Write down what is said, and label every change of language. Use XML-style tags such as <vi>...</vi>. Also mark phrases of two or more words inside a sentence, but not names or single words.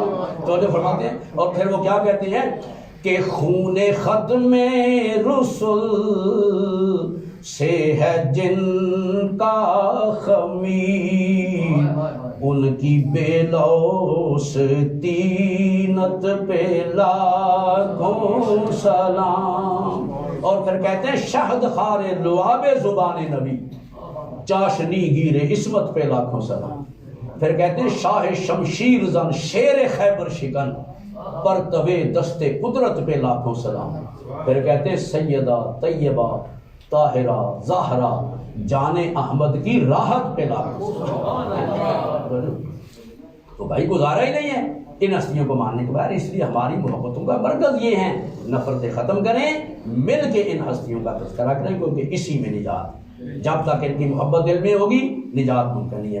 <ur>توجہ فرماتے ہیں، اور پھر وہ کیا کہتے ہیں کہ خون ختم رسل سے ہے جن کا خمیر، ان کی بے لوس تینت پہ لاکھوں سلام۔ اور پھر کہتے ہیں شہد خار لعاب زبان نبی، چاشنی گیر عصمت پہ لاکھوں سلام۔ پھر کہتے ہیں شاہ شمشیر زن شیر خیبر شکن، پرتوے دست قدرت پہ لاکھوں سلام۔ پھر کہتے ہیں سیدہ طیبہ طاہرہ زہرا جان احمد کی راحت پہ لاکھوں سلام۔ تو بھائی گزارا ہی نہیں ہے ان ہستیوں کو ماننے کے بعد، اس لیے ہماری محبتوں کا مرکز یہ ہے، نفرتیں ختم کریں، مل کے ان ہستیوں کا تذکرہ کریں، کیونکہ اسی میں نجات، جب تک ان کی محبت دل میں ہوگی نجات ممکن نہیں ہے۔</ur>